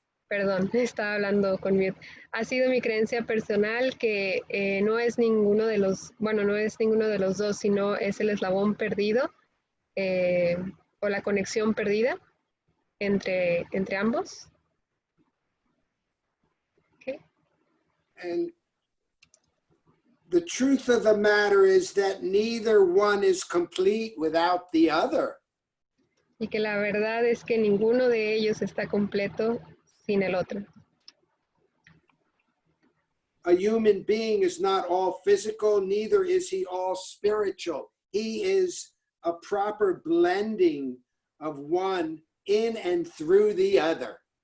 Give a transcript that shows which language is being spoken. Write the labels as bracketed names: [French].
[Spanish] Perdón, estaba hablando con mute. Ha sido mi creencia personal que no es ninguno de los, bueno, no es ninguno de los dos, sino es el eslabón perdido o la conexión perdida entre ambos. [English] Okay. And the truth of the matter is that neither one is complete without the other. [Spanish] Y que la verdad es que ninguno de ellos está completo sin el otro. [English] A human being is not all physical, neither is he all spiritual. He is a proper blending of one in and through the other.